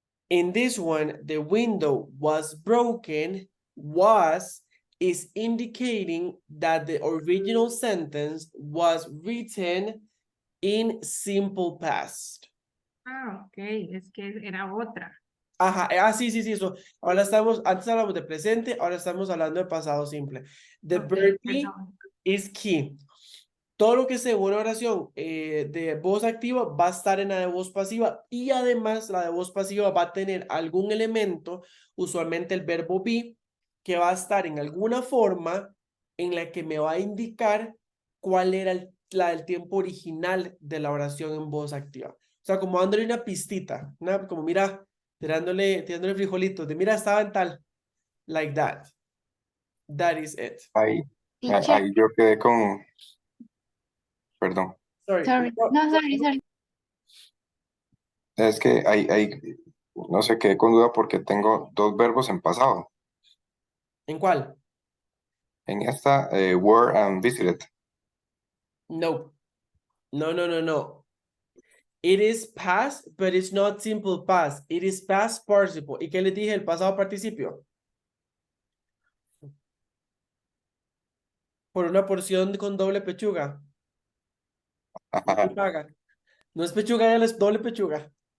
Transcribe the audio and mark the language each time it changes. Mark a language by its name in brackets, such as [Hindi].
[English] In this one, the window was broken, is indicating that the original sentence was written in simple past. [Spanish] Ah, ok, es que era otra. Ajá, sí, eso. Ahora antes hablamos de presente, ahora estamos hablando de pasado simple. The verb be is key. Todo lo que sea una oración de voz activa va a estar en la de voz pasiva, y además la de voz pasiva va a tener algún elemento, usualmente el verbo be, que va a estar en alguna forma en la que me va a indicar cuál era la del tiempo original de la oración en voz activa. O sea, como dándole una pistita, como mira, tirándole frijolitos, de mira, estaba en tal, like that. [English] That is it. [Spanish] Ahí [English] Teacher, [Spanish] yo quedé con, perdón, [English] sorry. No, sorry. [Spanish] es que ahí, no sé, quedé con duda porque tengo dos verbos en pasado. ¿En cuál? En esta, were and visited. [English] No. No. It is past, but it's not simple past. It is past participle. [Spanish] ¿Y qué les dije? El pasado participio. Por una porción con doble pechuga. No me paga. No es pechuga, es doble pechuga.